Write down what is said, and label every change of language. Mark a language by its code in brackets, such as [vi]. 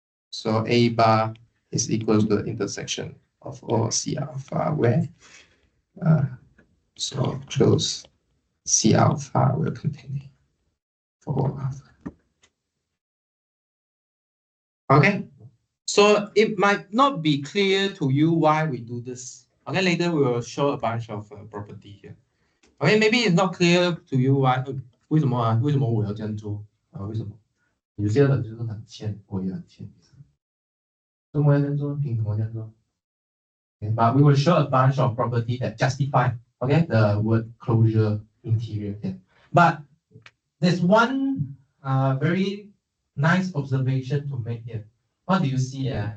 [en] So A bar is equal to the intersection of all C alpha where so closed C alpha will contain A for all alpha. Okay, so it might not be clear to you why we do this. Okay, later we will show a bunch of property here. Okay, maybe it's not clear to you why. [zh] 为什么啊？为什么我要这样做啊？为什么？有些人就是很欠，我也很欠。为什么要这样做？凭什么这样做？ [en] Okay, but we will show a bunch of property that justify, okay, the word closure interior here. But there's one very nice observation to make here. What do you see?